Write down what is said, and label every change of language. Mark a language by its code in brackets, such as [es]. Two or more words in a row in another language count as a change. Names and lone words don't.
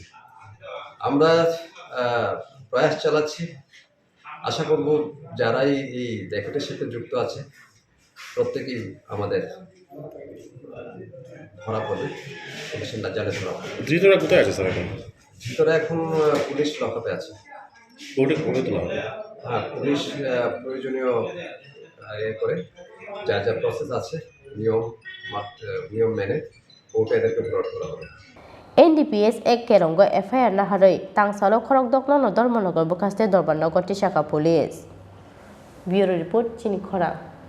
[bn] আমরা প্রয়াস চালাচ্ছি আশা করব যারাই এই র্যাকেটের সাথে যুক্ত আছে প্রত্যেকেই আমাদের ধরা পড়বে পুলিশের জালে ধরা পড়বে ধৃতরা কোথায় আছে স্যার এখন ভিতরে এখন [en] police lockup [bn] আছে কোর্টে তোলা হবে হ্যাঁ পুলিশ প্রয়োজনীয় করে যা যা প্রসেস আছে নিয়ম মেনে কোর্টে এদেরকে ফরওয়ার্ড করা হবে [trp] NDPS ek kerongo FIR na harai tangsalo Khorokdokno no Dharmanagar Bukhastani Dorbannagar Tishaka Police Bureau Report Chini Khorang